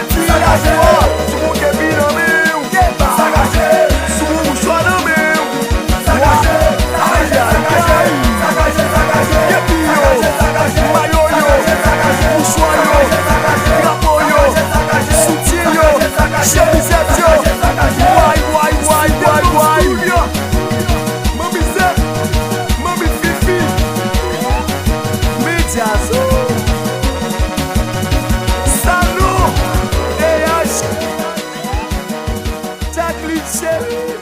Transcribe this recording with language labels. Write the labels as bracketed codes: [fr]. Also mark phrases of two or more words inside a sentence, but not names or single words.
[ht] Sa ka jwe. Sou moun kepi nan men ou. Sa ka jwe. Sou moun mouchwa nan men ou. Sa ka jwe. Aïe, aïe, aïe. Sa ka jwe. Sa ka jwe. Kepi yo. Sa ka jwe. Mayo yo. Sa ka jwe. Mouchwa yo. Drapo yo. Soutien yo. Chemisette yo. [en] Why, why, why, why, why? Mami Zep. Mami Fifi. [es] Medias. [ht] Salou. A H. Jacqueline Chéri.